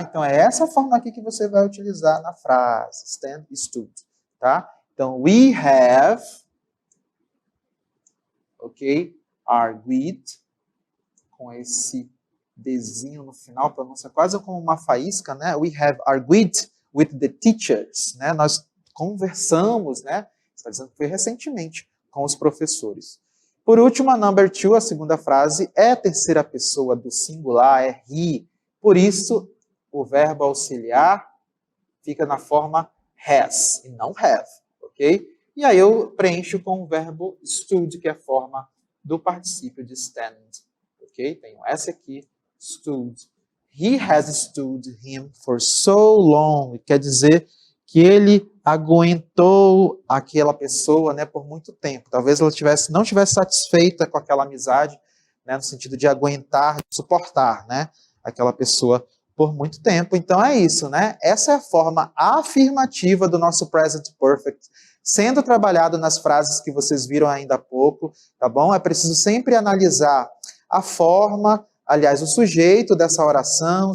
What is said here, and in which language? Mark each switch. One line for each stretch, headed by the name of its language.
Portuguese: Então é essa forma aqui que você vai utilizar na frase, stand, stood, tá? Então we have, ok? Argued, com esse Dzinho no final, pronúncia quase como uma faísca, né?
English: We have argued with the teachers, né?
Portuguese: Nós conversamos, né? Está dizendo que foi recentemente com os professores. Por último, a number two, a segunda frase, é a terceira pessoa do singular, é he. Por isso, o verbo auxiliar fica na forma has e não have, ok? E aí eu preencho com o verbo stood, que é a forma do particípio de stand, ok? Tenho essa aqui, stood.
English: He has stood him for so long.
Portuguese: Quer dizer que ele aguentou aquela pessoa, né, por muito tempo. Talvez ela não tivesse satisfeita com aquela amizade, né, no sentido de aguentar, de suportar, né, aquela pessoa por muito tempo. Então é isso, né? Essa é a forma afirmativa do nosso present perfect, sendo trabalhado nas frases que vocês viram ainda há pouco, tá bom? É preciso sempre analisar a forma, aliás, o sujeito dessa oração.